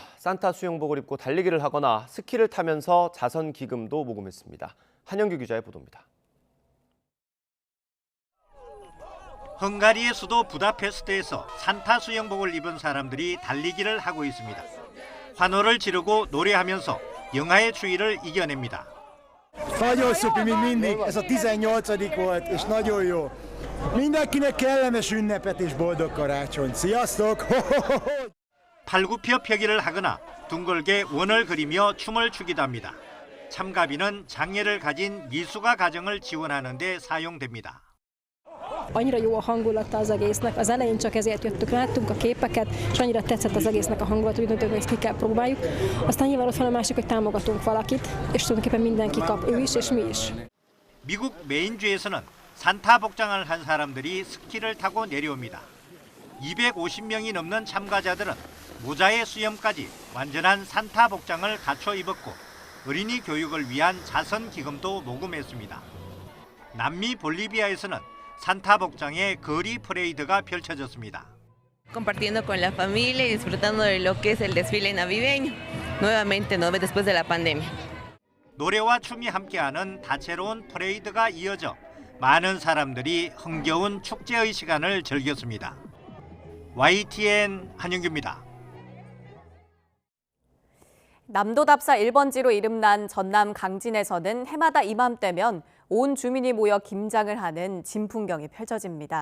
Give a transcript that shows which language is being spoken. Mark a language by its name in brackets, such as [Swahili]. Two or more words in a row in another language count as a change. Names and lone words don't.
[Korean] 산타 수영복을 입고 달리기를 하거나 스키를 타면서 자선 기금도 모금했습니다. 한영규 기자의 보도입니다. 헝가리의 수도 부다페스트에서 산타 수영복을 입은 사람들이 달리기를 하고 있습니다. 환호를 지르고 노래하면서 영하의 추위를 이겨냅니다. [Hungarian] Nagyon szupi, mint mindig. Ez a 18. volt, és nagyon jó. Mindenkinek kellemes ünnepet és boldog karácsonyt. Sziasztok! [Korean] 팔굽혀펴기를 하거나 둥글게 원을 그리며 춤을 추기도 합니다. 참가비는 장애를 가진 미숙아 가정을 지원하는 데 사용됩니다. [Hungarian] Annyira jó a hangulata az egésznek, az elején csak ezért jöttük, láttunk a képeket, és annyira tetszett az egésznek a hangulat, hogy döntően ezt ki kell próbáljuk. Aztán nyilván ott van a másik, hogy támogatunk valakit, és tulajdonképpen mindenki kap, ő is és mi is. [Korean] 미국 메인주에서는 산타 복장을 한 사람들이 스키를 타고 내려옵니다. 250명이 넘는 참가자들은 모자에 수염까지 완전한 산타 복장을 갖춰 입었고 어린이 교육을 위한 자선 기금도 모금했습니다. 남미 볼리비아에서는 산타 복장의 거리 퍼레이드가 펼쳐졌습니다. [Spanish] Compartiendo con la familia y disfrutando de lo que es el desfile navideño. Nuevamente, ¿no? Después de la pandemia. [Korean] 노래와 춤이 함께하는 다채로운 퍼레이드가 이어져 많은 사람들이 흥겨운 축제의 시간을 즐겼습니다. YTN 한영규입니다. 남도답사 1번지로 이름난 전남 강진에서는 해마다 이맘때면 온 주민이 모여 김장을 하는 진풍경이 펼쳐집니다.